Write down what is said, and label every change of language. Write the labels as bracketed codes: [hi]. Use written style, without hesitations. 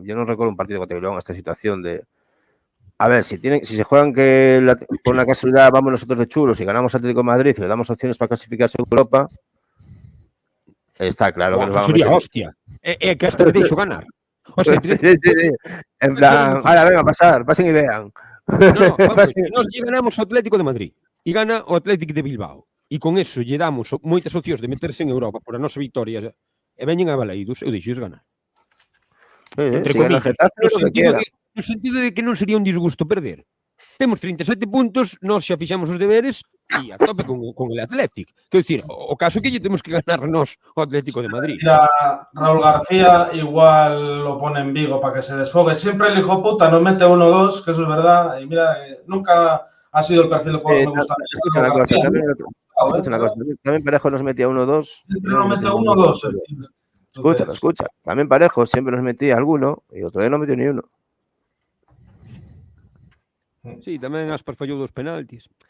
[es] Yo no recuerdo un partido contra Bilbao en esta situación de. A ver, si se juegan que por una casualidad vamos nosotros de chulos y ganamos Atlético de Madrid y le damos opciones para clasificarse a Europa, está claro que nos vamos a meter. Hostia. Que hasta me deixo ganar. O sea, sí. En plan, ahora venga, pasen y vean. [gl] No, vamos, nos ganamos o Atlético de Madrid e gana o Atlético de Bilbao. E con eso lle damos moitas opcións de meterse en Europa por a nosa victoria e veñen a Balaídos, eu deixo ganar. Entre comillas, no sentido de que non sería un disgusto perder. Temos 37 puntos, nós xa fixamos os deberes e a tope con el Atlético. Quero dicir, o caso que lle temos que ganar nós o Atlético de Madrid. [es] Mira, Raúl García igual lo pone en Vigo para que se desfogue. Siempre el hijo puta nos mete 1-2, que eso es verdad. Y mira, nunca ha sido el perfil de juego que me gusta. Escucha una cosa, también Parejo nos metía 1-2. Siempre nos mete 1-2. Escucha. También Parejo siempre nos metía alguno y otro día no metió ni uno. [gl] Sí, tamén Aspas fallou dos penaltis.